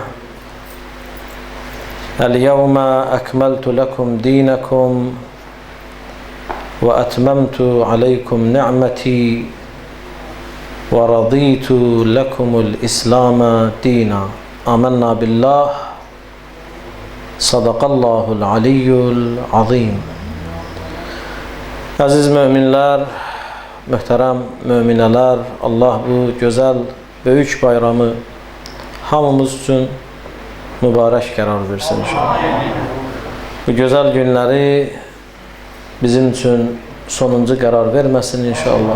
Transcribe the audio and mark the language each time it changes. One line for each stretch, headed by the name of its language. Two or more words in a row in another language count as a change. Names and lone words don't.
Arabic: اليوم أكملت لكم دينكم وأتممت عليكم نعمتي ورضيت لكم الإسلام دينا. آمنا بالله. صدق الله العلي العظيم.
Azerbaijani: Aziz müminler, möhtərəm müminələr, Allah bu gözəl, böyük bayramı hamımız üçün mübarək qərar versin inşallah. Bu gözəl günləri bizim üçün sonuncu qərar verməsin inşallah.